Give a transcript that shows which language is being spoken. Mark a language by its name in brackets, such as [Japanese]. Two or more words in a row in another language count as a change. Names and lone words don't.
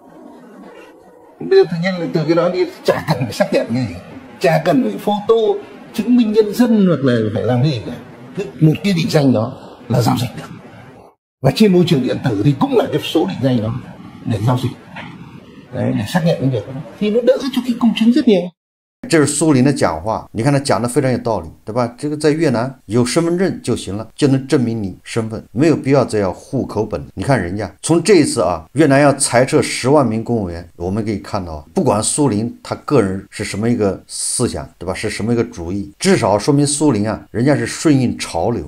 [Vietnamese] Bây giờ tự nhiên là từ cái đó đi chả cần phải xác nhận cái gì, chả cần phải photo chứng minh nhân dân hoặc là phải làm gì cả, một cái định danh đó là giao dịch được. Và trên môi trường điện tử thì cũng là cái số định danh đó để giao dịch đấy, để xác nhận cái việc đó thì nó đỡ cho cái công chứng rất nhiều. [Chinese] 这是苏林的讲话，你看他讲的非常有道理，对吧？这个在越南有身份证就行了，就能证明你身份，没有必要再要户口本。你看人家从这一次啊，越南要裁撤10万名公务员，我们可以看到，不管苏林他个人是什么一个思想，对吧？是什么一个主义，至少说明苏林啊，人家是顺应潮流。